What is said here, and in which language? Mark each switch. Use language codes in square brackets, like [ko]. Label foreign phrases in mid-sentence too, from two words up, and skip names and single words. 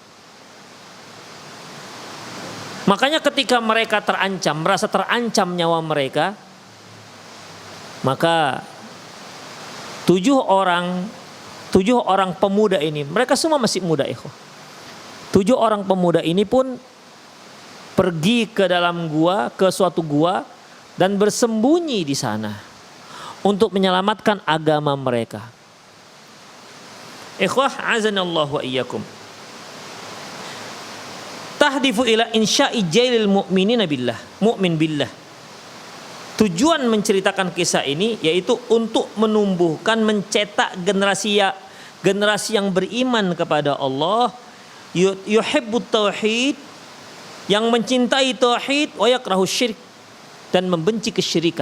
[id] Makanya ketika mereka terancam, merasa terancam nyawa mereka, maka 7 orang pemuda ini, mereka semua masih muda, ikhwah. 7 orang pemuda ini pun pergi ke dalam gua, ke suatu gua, dan bersembunyi di sana untuk menyelamatkan agama mereka. Ikhwah, [ar] أعزنا الله وإياكم. تهدف إلى إنشاء جيل المؤمنين بالله، مؤمن بالله. [id] Tujuan menceritakan kisah ini yaitu untuk menumbuhkan, mencetak generasi yang beriman kepada Allah, [ar] يحب التوحيد, [id] yang mencintai tauhid, [ar] ويكره الشرك, [id] dan membenci kesyirikan.